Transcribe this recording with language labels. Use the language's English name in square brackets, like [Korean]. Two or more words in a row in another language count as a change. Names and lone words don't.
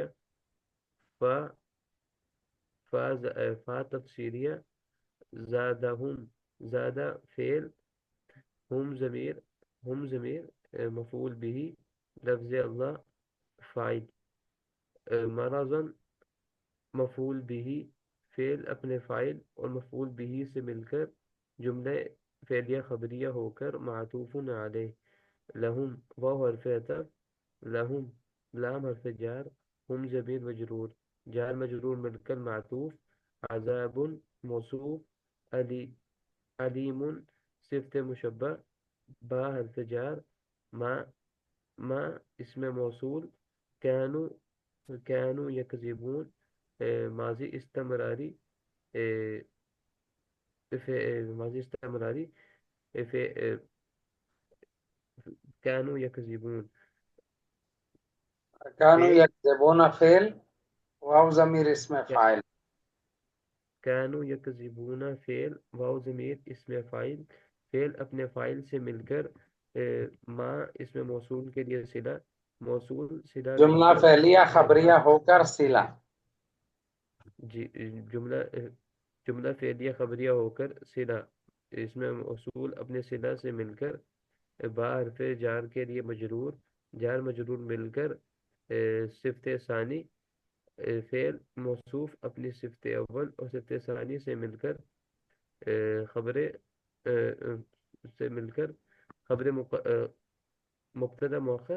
[Urdu] فا فا تفسیریہ، زادہم، زادہ فعل، ہم ضمیر مفعول بھی، لفظ اللہ فاعل، مرضن مفعول بھی، فعل اپنے فاعل اور مفعول بھی سے مل کر جملہ فعلیہ خبریہ ہو کر معطوف علیہ. لہم واو حرف عطف، لہم لام حرف جار، ہم ضمیر مجرور، جار مجرور مل کر معطوف. عذاب موصوف، علیم صفت مشبہ، با حرف جار، ما اسم موصول، [Arabic] کانو یکذبون [Urdu] ماضی استمراری ماضی استمراری [Arabic] كانوا يكذبون [Urdu] كانوا فعل يكذبون فعل واو ضمیر اسم فاعل. [Arabic] كانوا يكذبون [Urdu] فعل واو ضمیر اسم فاعل فعل اپنے فاعل سے مل کر ما اسم موصول کے لیے صلہ موصول صلہ مل جملہ کر فعلیہ خبریہ ہو کر صلہ. جی جملہ فعلیہ خبریہ ہو کر صلہ اس میں موصول اپنے صلہ سے مل کر با حرف جار کے لیے مجرور جار مجرور مل کر صفت ثانی فعل موصوف اپنی صفت اول اور صفت ثانی سے مل کر خبر سے مل کر خبر مبتدا مؤخر